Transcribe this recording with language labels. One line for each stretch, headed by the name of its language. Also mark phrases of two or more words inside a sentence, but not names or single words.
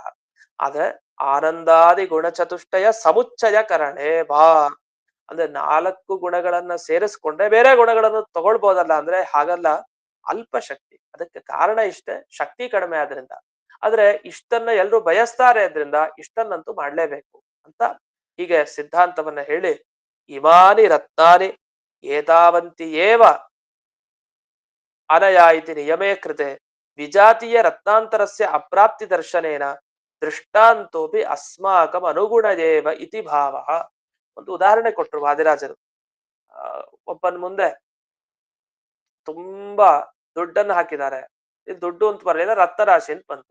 Kannada: ಆದ್ರೆ
Sanskrit: ಆನಂದಾದಿ ಗುಣಚತುಷ್ಟಯ ಸಮುಚ್ಚಯ ಕರಣೆ
Kannada: ಬಾ ಅಂದ್ರೆ 4 ಗುಣಗಳನ್ನ ಸೇರಿಸ್ಕೊಂಡ್ರೆ ಬೇರೆ ಗುಣಗಳನ್ನು ತಗೊಳ್ಬೋದಲ್ಲ ಅಂದ್ರೆ ಹಾಗಲ್ಲ. ಅಲ್ಪ ಶಕ್ತಿ, ಅದಕ್ಕೆ ಕಾರಣ ಇಷ್ಟೇ, ಶಕ್ತಿ ಕಡಿಮೆ ಆದ್ರಿಂದ. ಆದ್ರೆ ಇಷ್ಟನ್ನ ಎಲ್ರು ಬಯಸ್ತಾರೆ ಆದ್ರಿಂದ ಇಷ್ಟನ್ನಂತೂ ಮಾಡ್ಲೇಬೇಕು ಅಂತ ಹೀಗೆ ಸಿದ್ಧಾಂತವನ್ನ ಹೇಳಿ,
Sanskrit: ಇಮಾನಿ ರತ್ನಾನಿ ಏತಾವಂತಿ ಏವ ಅನಯಾ ಇತಿ ನಿಯಮೇ ಕೃತೆ ವಿಜಾತೀಯ ರತ್ನಾಂತರಸ್ಯ ಅಪ್ರಾಪ್ತಿ ದರ್ಶನೇನ ದೃಷ್ಟಾಂತೋಪಿ ಅಸ್ಮಾಕಂ ಅನುಗುಣದೇವ ಇತಿ ಭಾವ.
Kannada: ಒಂದು ಉದಾಹರಣೆ ಕೊಟ್ರು ವಾದಿರಾಜರು. ಒಬ್ಬನ ಮುಂದೆ ತುಂಬಾ ದುಡ್ಡನ್ನು ಹಾಕಿದ್ದಾರೆ. ಇದು ದುಡ್ಡು ಅಂತ ಬರಲಿಲ್ಲ, ರತ್ನರಾಶಿ ಅಂತ ಬಂತು.